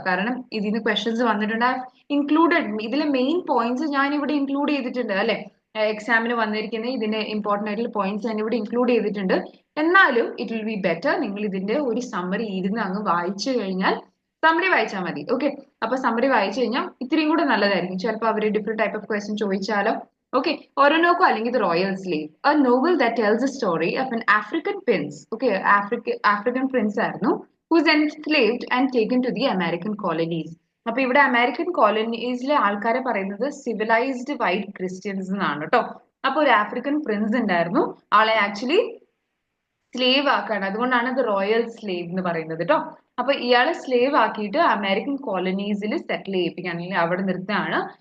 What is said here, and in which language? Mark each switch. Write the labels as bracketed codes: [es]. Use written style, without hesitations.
[ml] കാരണം ഇതിന് ക്വസ്റ്റ്യൻസ് വന്നിട്ടുണ്ട്. ഇൻക്ലൂഡഡ് ഇതിലെ മെയിൻ പോയിന്റ്സ് ഞാൻ ഇവിടെ ഇൻക്ലൂഡ് ചെയ്തിട്ടുണ്ട് അല്ലെ. എക്സാമിന് വന്നിരിക്കുന്ന ഇതിന്റെ ഇമ്പോർട്ടന്റ് ആയിട്ടുള്ള പോയിന്റ്സ് ഞാൻ ഇവിടെ ഇൻക്ലൂഡ് ചെയ്തിട്ടുണ്ട്. എന്നാലും [en] it will be better [ml] നിങ്ങൾ ഇതിന്റെ ഒരു സമ്മറി ഇരുന്ന് അങ്ങ് വായിച്ചു കഴിഞ്ഞാൽ, സമ്മറി വായിച്ചാൽ മതി. ഓക്കെ, അപ്പൊ സമ്മറി വായിച്ചു കഴിഞ്ഞാൽ ഇത്രയും കൂടെ നല്ലതായിരിക്കും. ചിലപ്പോൾ അവർ ഡിഫറെന്റ് ടൈപ്പ് ഓഫ് ക്വസ്റ്റ്യൻ ചോദിച്ചാലോ. [en] Okay, Oroonoko അല്ലെങ്കിൽ The Royal Slave, a novel that tells the story of an African prince. Okay, African prince ആയിരുന്നു, who was enslaved and taken to the American colonies. [ml] അപ്പൊ ഇവിടെ അമേരിക്കൻ കോളനീസിലെ ആൾക്കാരെ പറയുന്നത് civilised white Christians എന്നാണ് കേട്ടോ. അപ്പൊ ഒരു ആഫ്രിക്കൻ പ്രിൻസ് ഉണ്ടായിരുന്നു, ആളെ ആക്ച്വലി സ്ലേവ് ആക്കാണ്. അതുകൊണ്ടാണ് ദ റോയൽ സ്ലേവ് എന്ന് പറയുന്നത് കേട്ടോ. അപ്പൊ ഇയാളെ സ്ലേവ് ആക്കിയിട്ട് അമേരിക്കൻ കോളനീസിൽ സെറ്റിൽ ചെയ്യിപ്പിക്കുകയാണ്, അല്ലെങ്കിൽ അവിടെ നിർത്തുകയാണ്.